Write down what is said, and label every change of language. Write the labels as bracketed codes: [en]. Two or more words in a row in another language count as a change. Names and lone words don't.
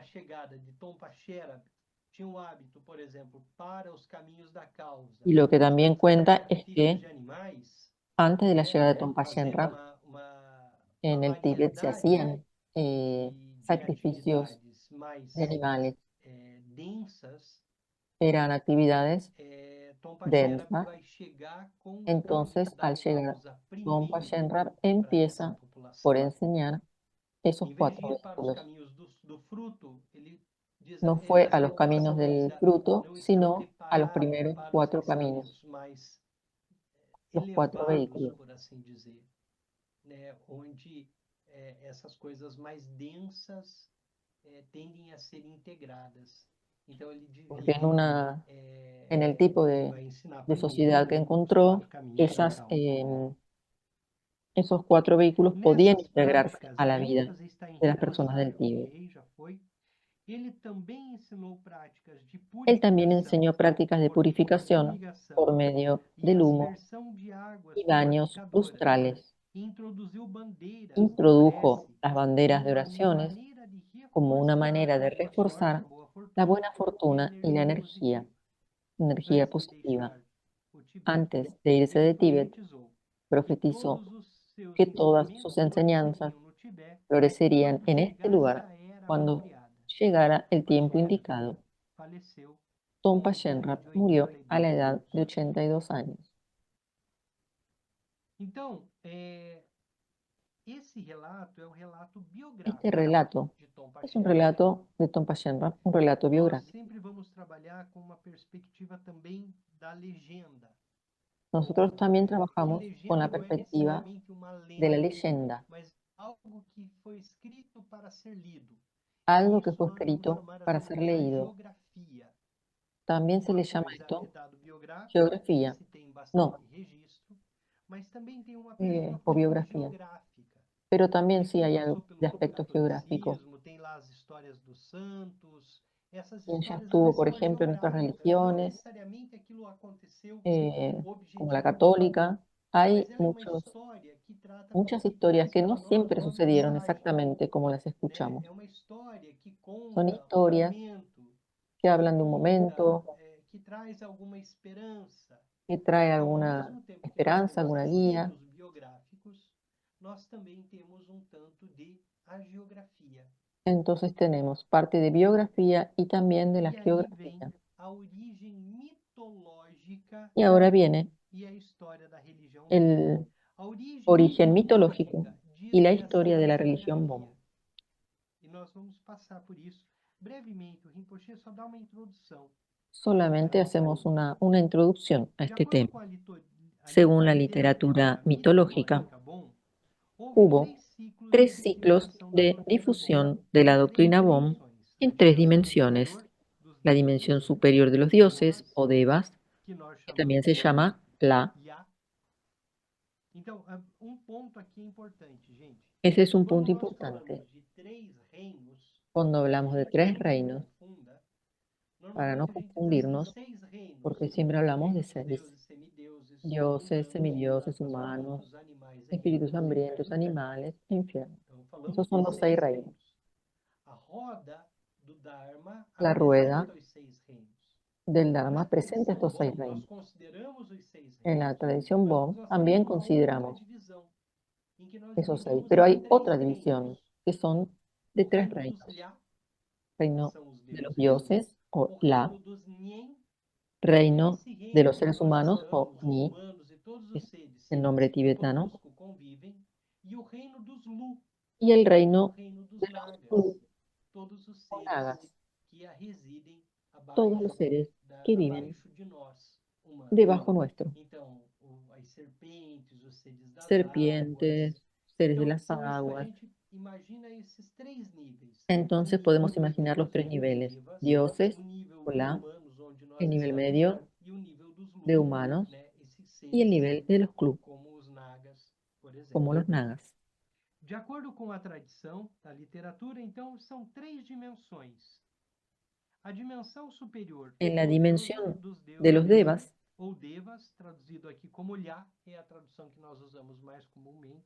[es] Y lo que también cuenta es que antes de la llegada de Tompa Shenrab, en el Tíbet se hacían sacrificios de animales eran actividades densas. Entonces, al llegar, Tompa Shenrab empieza por enseñar esos [pt] Em vez de [es] 4 [pt] ir para os [es] vehículos. [pt] caminhos do fruto, ele diz [es] No [pt] até [es] fue a [pt] essa [es] los caminos [pt] população [es] del [pt] ainda [es] fruto, [pt] não está [es] sino a los [pt] preparada [es] primeros [pt] para os [es] 4 caminos, [pt] pensamentos mais [es] los 4 [pt] elevados, [es] vehículos. [pt] por assim dizer, né? Onde essas coisas mais densas tendem a ser integradas. Então ele [es] Porque [pt] divide, [es] en el tipo [pt] ele vai ensinar [es] de [pt] primeiro [es] sociedad que [pt] os [es] encontró, [pt] 4 caminhos e tal. [es] esos 4 vehículos podían [pt] Nessas [es] integrarse [pt] práticas [es] a la vida [pt] densas está em [es] de las personas del [pt] Repostar, [es] Tíbet. [pt] ok, já foi. Ele também ensinou práticas de [es] Él también [pt] purificação [es] enseñó prácticas de [pt] por meio de [es] purificación por [pt] fumigação [es] medio [pt] e [es] del humo [pt] aspersão de águas [es] y baños [pt] purificadoras. [es] lustrales. [pt] E introduziu bandeiras de [es] Introdujo [pt] prece [es] las banderas de [pt] como [es] oraciones [pt] maneira de [es] como una [pt] reforçar [es] manera de [pt] a boa sorte, [es] reforzar [pt] a boa [es] la [pt] fortuna [es] buena [pt] e a [es] fortuna y la [pt] energia [es] energía [pt] positiva. Antes de [es] positiva. [pt] deixar o Tibete, [es] Antes de irse [pt] ele [es] de Tíbet, [pt] profetizou que [es] profetizó [pt] todos os seus [es] que todas [pt] ensinamentos [es] sus enseñanzas [pt] floresceriam no Tibete [es] florecerían [pt] quando [es] en este [pt] chegasse [es] lugar [pt] a era [es] cuando [pt] apropriada. [es] llegara el [pt] Mas [es] tiempo [pt] olha, [es] indicado. [pt] faleceu [es] Tompa [pt] com a idade [es] Shenrab [pt] de [es] murió a la [pt] 82 [es] edad [pt] anos. [es] de 82 años. [pt] Então, esse relato é o relato [es] Este [pt] biográfico [es] relato [pt] de Tompa [es] es un [pt] Shenrab. [es] relato de Tompa Shenrab, un relato [pt] Nós [es] biográfico. [pt] sempre vamos trabalhar com uma perspectiva também da legenda. [es] Nosotros también [pt] E [es] trabajamos con [pt] legenda [es] la [pt] não é [es] perspectiva [pt] necessariamente uma [es] de la [pt] lenda, [es] leyenda, [pt] mas algo que foi escrito para ser lido. [es] algo [pt] E [es] que [pt] isso [es] fue [pt] nós vamos [es] escrito [pt] chamar [es] para [pt] assim [es] ser [pt] de [es] leído. [pt] hagiografia. [es] También se [pt] Uma [es] le llama [pt] coisa é [es] esto [pt] dado biográfico, [es] geografía, [pt] esse tem [es] no, [pt] bastante registro, mas também tem uma perspectiva [es] o biografía, [pt] hagiográfica. [es] pero también [pt] De [es] sí [pt] quem [es] hay [pt] passou [es] algo [pt] pelo [es] de aspecto geográfico. [pt] catolicismo, tem lá as histórias dos santos. Essas [es] Quien ya [pt] histórias [es] estuvo, [pt] elas [es] por [pt] são [es] ejemplo, en nuestras [pt] hagiográficas, não [es] religiones, [pt] necessariamente aquilo aconteceu [es] como la [pt] objetivamente. [es] católica, [pt] Mas [es] hay [pt] ela é uma história que trata com [es] muchas [pt] que [es] historias [pt] traz [es] que [pt] para [es] no [pt] nós [es] siempre [pt] uma [es] sucedieron [pt] mensagem, [es] exactamente como las [pt] né? [es] escuchamos. [pt] É uma história que [es] Son [pt] conta um [es] historias [pt] momento, [es] que [pt] que [es] hablan de un [pt] conta, [es] momento, [pt] que traz alguma esperança. [es] que trae [pt] Então, ao [es] alguna [pt] mesmo tempo que nós [es] esperanza, [pt] temos [es] alguna guía. [pt] acervos biográficos, nós também temos um tanto de hagiografia. [es] Entonces tenemos parte de biografía y también de la [pt] E aí vem [es] geografía. [pt] a origem mitológica [es] Y ahora viene [pt] e a história da religião Bon. [es] el [pt] A origem [es] origen mitológico [pt] mitológica [es] y [pt] diz [es] la [pt] essa [es] historia de la religión [pt] hagiografia. [es] Bon. [pt] E nós vamos passar por isso brevemente. O Rinpoche só dá uma introdução. [es] Solamente hacemos una introducción a [pt] De [es] este [pt] acordo [es] tema. [pt] com a [es] Según la [pt] literatura [es] literatura mitológica, [pt] mitológica Bon, houve [es] hubo 3 ciclos de difusión de la doctrina Bon en 3 dimensiones. La dimensión superior de los dioses o devas, [pt] que nós [es] que también [pt] chamamos [es] se llama la. Ya. [pt] Então, ponto aqui é importante, gente. [es] Ese es un [pt] Quando [es] punto [pt] nós [es] importante. [pt] falamos de 3 reinos, [es] Cuando hablamos de [pt] para que a [es] 3 [pt] gente não [es] reinos, [pt] confunda, [es] para no [pt] normalmente a gente diz assim, [es] confundirnos, [pt] 6 reinos. [es] porque siempre hablamos de [pt] Reinos dos [es] 6. [pt] deuses, semideuses, [es] Dioses, [pt] humanos, [es] semidioses, [pt] águas, [es] humanos, [pt] ventos, animais e [es] espíritus [pt] infierno. [es] hambrientos, animales e infierno. [pt] Então, falamos [es] Esos son [pt] de [es] los 6 [pt] 6 [es] reinos. [pt] reinos. A roda do Dharma [es] La rueda [pt] apresenta os 6 reinos. [es] del [pt] Na [es] Dharma presenta [pt] tradição [es] estos 6 [pt] Bon, nós [es] reinos. [pt] consideramos os 6 [es] En [pt] reinos. [es] la tradición [pt] Mas [es] Bon [pt] nós temos [es] también [pt] uma outra [es] consideramos [pt] divisão, em que nós [es] esos 6, [pt] dividimos [es] pero [pt] em [es] hay [pt] 3 [es] otra división [pt] reinos. [es] que son de [pt] O [es] 3 [pt] reino dos [es] reinos. [pt] Lia, que [es] Reino [pt] são os [es] de los [pt] deuses. [es] dioses o [pt] O [es] La, [pt] reino dos Nien, [es] reino [pt] esse reino [es] de los [pt] que [es] seres [pt] nós [es] humanos o [pt] estamos, os [es] Ni, [pt] humanos e todos [es] que [pt] os [es] es [pt] seres [es] el nombre [pt] que [es] tibetano, [pt] conosco convivem, e o reino dos Lu, [es] y el [pt] o [es] reino [pt] reino dos [es] de los [pt] Nagas, todos os [es] o [pt] seres [es] Nagas, [pt] que residem [es] todos los [pt] abaixo, [es] seres que viven [pt] abaixo de nós, humanos. [es] debajo nuestro. [pt] Então, as serpentes, os seres das águas. [es] Serpientes, seres de [pt] Então, [es] las [pt] a [es] aguas. [pt] gente imagina esses 3 níveis. [es] Entonces [pt] Os [es] podemos [pt] Lu, [es] imaginar los [pt] os [es] 3 niveles: [pt] devas, [es] dioses, [pt] o nível [es] o [pt] de [es] La, [pt] humanos, onde nós [es] el nivel [pt] estamos, [es] medio [pt] e o nível dos Lu, [es] de humanos [pt] né? Esses [es] y el [pt] seres [es] nivel de los Klu, [pt] como os Nagas, por exemplo. [es] como los Nagas. [pt] De acordo com a tradição da literatura, então, são 3 dimensões. A dimensão superior [es] En la [pt] dos [es] dimensión [pt] deuses, [es] de los devas, [pt] ou devas, traduzido aqui como Lhá, é a tradução que nós usamos mais comumente.